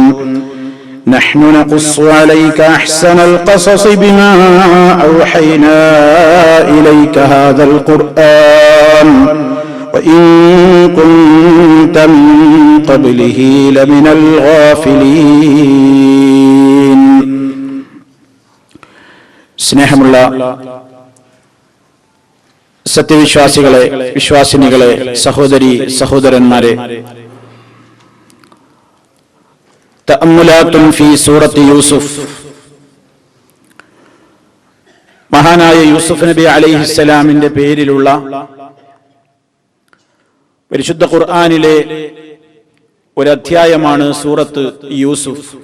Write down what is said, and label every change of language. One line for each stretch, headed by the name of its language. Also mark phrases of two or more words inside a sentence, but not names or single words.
Arabic: نحن نقص عليك أحسن القصص بما أوحينا إليك هذا القرآن وإن كنت من قبله لمن الغافلين.
Malayalam: സ്നേഹമുള്ള സത്യവിശ്വാസികളെ, വിശ്വാസിനികളെ, സഹോദരി സഹോദരന്മാരെ,
Arabic: تأملات في سورة يوسف,
Malayalam: മഹാനായ യൂസുഫ് നബി അലൈഹിസ്സലാമിന്റെ പേരിലുള്ള പരിശുദ്ധ ഖുർആനിലെ ഒരു അധ്യായമാണ് സൂറത്ത് യൂസുഫ്.